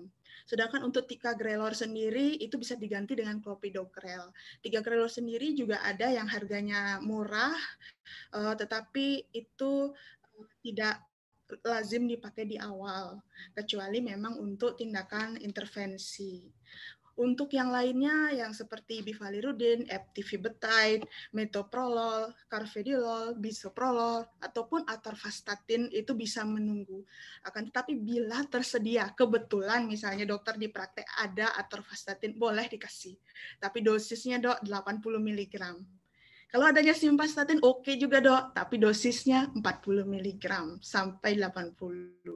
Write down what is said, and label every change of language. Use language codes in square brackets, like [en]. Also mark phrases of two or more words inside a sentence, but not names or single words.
[id] Sedangkan untuk ticagrelor sendiri itu bisa diganti dengan clopidogrel. Ticagrelor sendiri juga ada yang harganya murah, tetapi itu tidak lazim dipakai di awal, kecuali memang untuk tindakan intervensi. Untuk yang lainnya, yang seperti bivalirudin, eptifibatide, metoprolol, carvedilol, bisoprolol, ataupun atorvastatin itu bisa menunggu. Akan tetapi bila tersedia, kebetulan misalnya dokter di praktek ada atorvastatin, boleh dikasih. Tapi dosisnya dok 80 mg. Kalau adanya simvastatin oke juga dok, tapi dosisnya 40 mg sampai 80.